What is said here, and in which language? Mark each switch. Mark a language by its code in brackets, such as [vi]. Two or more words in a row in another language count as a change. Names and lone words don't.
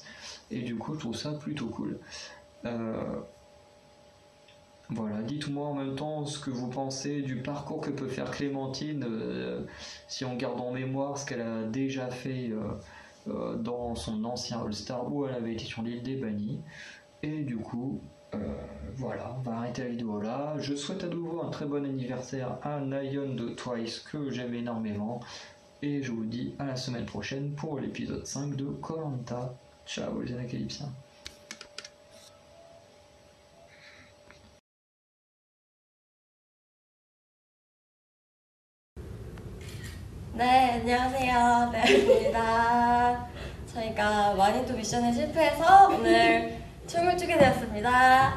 [fr] Et du coup je trouve ça plutôt cool. Voilà, dites-moi en même temps ce que vous pensez du parcours que peut faire Clémentine, si on garde en mémoire ce qu'elle a déjà fait dans son ancien All-Star où elle avait été sur l'île des bannis. Et du coup, voilà, on va arrêter la vidéo là. Je souhaite à nouveau un très bon anniversaire à Nayeon de Twice que j'aime énormément. Et je vous dis à la semaine prochaine pour l'épisode 5 de Koh-Lanta. Ciao les Anacalypsiens. [ko] 네, 안녕하세요. 나연입니다. 저희가 마니또 미션에 실패해서 오늘 춤을 추게 되었습니다.